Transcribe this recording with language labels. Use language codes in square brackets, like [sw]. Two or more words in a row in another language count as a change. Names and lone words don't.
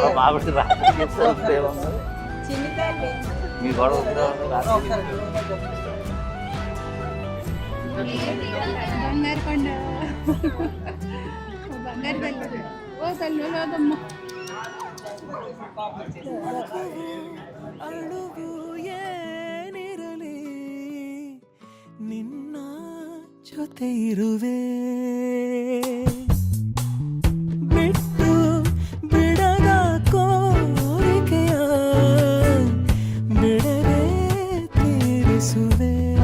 [te] చిన్న తల్లి బంగారు కొండ బంగారు తల్లి ఓ తల్లి లేదమ్మా. [kn] ಅಳುವು ಏನಿರಲಿ ನಿನ್ನ ಜೊತೆ ಇರುವೆ, ಬಿಟ್ಟು ಬಿಡದ ಕೋರಿಕೆಯ ಬಿಡದೆ ತೀರಿಸುವೆ.